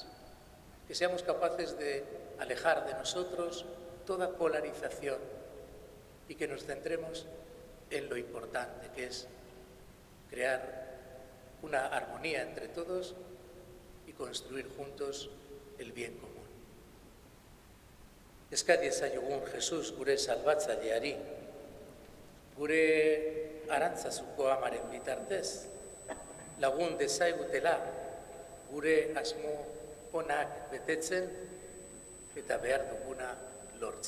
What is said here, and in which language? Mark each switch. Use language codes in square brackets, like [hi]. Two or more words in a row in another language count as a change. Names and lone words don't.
[es] Que seamos capaces de alejar de nosotros toda polarización y que nos centremos en lo importante, que es crear una armonía entre todos y construir juntos el bien común. [eu] Eskari ezaiogun Jesus gure salbatzaileari, gure arantzazuko amaren bitartez, lagun dezaigutela gure asmo onak betetzen eta behar duguna lortzen.